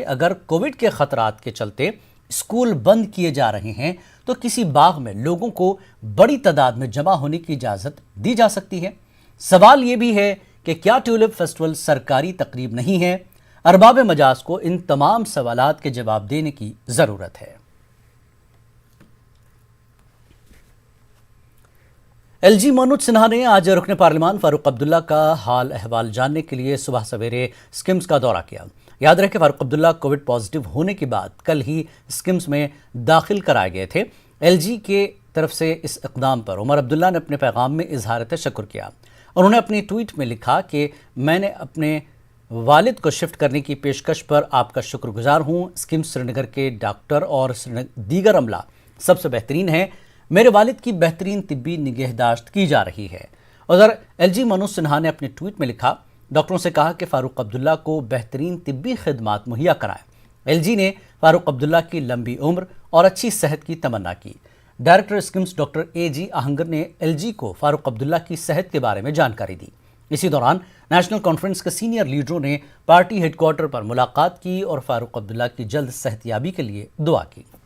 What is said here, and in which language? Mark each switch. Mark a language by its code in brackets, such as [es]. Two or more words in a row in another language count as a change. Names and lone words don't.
[ur] اگر کووڈ کے خطرات کے چلتے اسکول بند کیے جا رہے ہیں تو کسی باغ میں لوگوں کو بڑی تعداد میں جمع ہونے کی اجازت دی جا سکتی ہے؟ سوال یہ بھی ہے کہ کیا ٹیولپ فیسٹیول سرکاری تقریب نہیں ہے؟ ارباب مجاز کو ان تمام سوالات کے جواب دینے کی ضرورت ہے۔ ایل جی منوج سنہا نے آج رکن پارلیمان فاروق عبداللہ کا حال احوال جاننے کے لیے صبح سویرے اسکمز کا دورہ کیا۔ یاد رہے کہ فاروق عبداللہ [en] Covid positive [ur] ہونے کے بعد کل ہی اسکمز میں داخل کرائے گئے تھے۔ ایل جی کے طرف سے اس اقدام پر عمر عبداللہ نے اپنے پیغام میں اظہار تشکر کیا۔ انہوں نے اپنی ٹویٹ میں لکھا کہ میں نے اپنے والد کو شفٹ کرنے کی پیشکش پر آپ کا شکر گزار ہوں۔ اسکمز سری نگر کے ڈاکٹر اور دیگر عملہ سب سے بہترین ہیں۔ میرے والد کی بہترین طبی نگہداشت کی جا رہی ہے۔ ادھر ایل جی منوج سنہا نے اپنے ٹویٹ میں لکھا، ڈاکٹروں سے کہا کہ فاروق عبداللہ کو بہترین طبی خدمات مہیا کرائیں۔ ایل جی نے فاروق عبداللہ کی لمبی عمر اور اچھی صحت کی تمنا کی۔ ڈائریکٹر اسکمز ڈاکٹر اے جی آہنگر نے ایل جی کو فاروق عبداللہ کی صحت کے بارے میں جانکاری دی۔ اسی دوران نیشنل کانفرنس کے سینئر لیڈروں نے [en] party headquarter [ur] پر ملاقات کی اور فاروق عبداللہ کی جلد صحت یابی کے لیے دعا کی۔